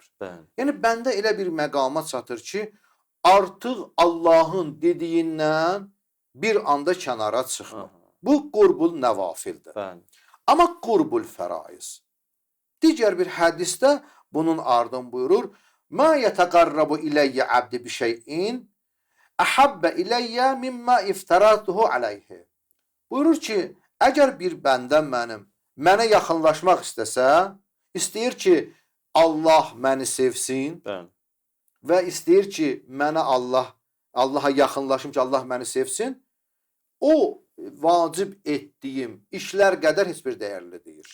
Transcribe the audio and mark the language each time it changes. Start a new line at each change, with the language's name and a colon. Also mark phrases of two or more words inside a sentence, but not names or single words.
Azerbaijani: Yəni, bəndə elə bir məqama çatır ki, artıq Allahın dediyindən bir anda kənara çıxmır. Bu qurbul nəvafildir. Amma qurbul fəraiz. Digər bir hədisdə bunun ardın buyurur,
Arabic: مَا يَتَقَرَّبُ إِلَيَّ عَبْدِ بِشَيْءٍ أَحَبَّ إِلَيَّ مِمَّا اِفْتَرَاتُهُ عَلَيْهِ.
Azerbaijani: Buyurur ki, əgər bir bəndəm mənə yaxınlaşmaq istəsə, istəyir ki, Allah məni sevsin, və istəyir ki, mənə Allaha yaxınlaşım ki, Allah məni sevsin, o vacib etdiyim işlər qədər heç bir dəyərli deyil.